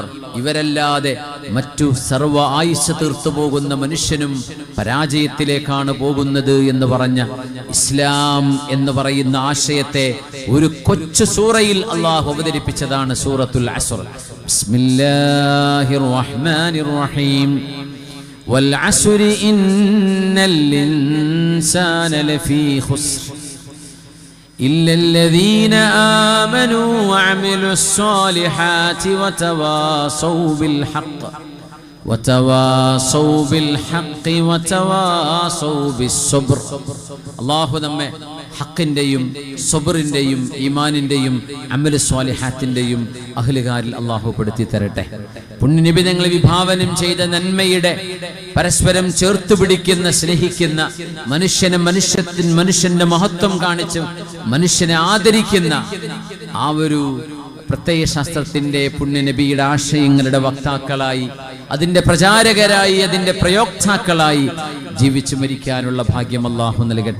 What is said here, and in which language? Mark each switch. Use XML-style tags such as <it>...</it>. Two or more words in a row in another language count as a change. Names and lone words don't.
<ml>ഇവരല്ലാതെ മറ്റു സർവ്വ ആയുസ്സ് തീർത്തു പോകുന്ന മനുഷ്യനും പരാജയത്തിലേക്കാണ് പോകുന്നത് എന്ന് പറഞ്ഞ ഇസ്ലാം എന്ന് പറയുന്ന ആശയത്തെ ഒരു കൊച്ചു സൂറയിൽ അല്ലാഹു അവതരിപ്പിച്ചതാണ് സൂറത്തുൽ അസ്ർ.</ml> <ar>بسم الله الرحمن الرحيم. والعصر إن الإنسان لفي خسر إلا الذين آمنوا وعملوا الصالحات وتواصوا بالحق وتواصوا بالحق وتواصوا بالصبر.</ar> <ml>അല്ലാഹു നമ്മെ ഹക്കിന്റെയും സബ്റിന്റെയും ഈമാനിന്റെയും അമലു സ്വാലിഹാത്തിന്റെയും അഹ്ലുകാരിൽ അല്ലാഹു പെടുത്തി തരട്ടെ. പുണ്യനബി തങ്ങൾ വിഭാവനം ചെയ്ത നന്മയുടെ പരസ്പരം ചേർത്തു പിടിക്കുന്ന, സ്നേഹിക്കുന്ന, മനുഷ്യന്റെ മഹത്വം കാണിച്ച് മനുഷ്യനെ ആദരിക്കുന്ന ആ ഒരു പ്രത്യയ ശാസ്ത്രത്തിന്റെ പുണ്യനബിയുടെ ആശയങ്ങളുടെ വക്താക്കളായി, അതിന്റെ പ്രചാരകരായി, അതിന്റെ പ്രയോക്താക്കളായി ജീവിച്ചു മരിക്കാനുള്ള ഭാഗ്യം അല്ലാഹു നൽകട്ടെ.</ml>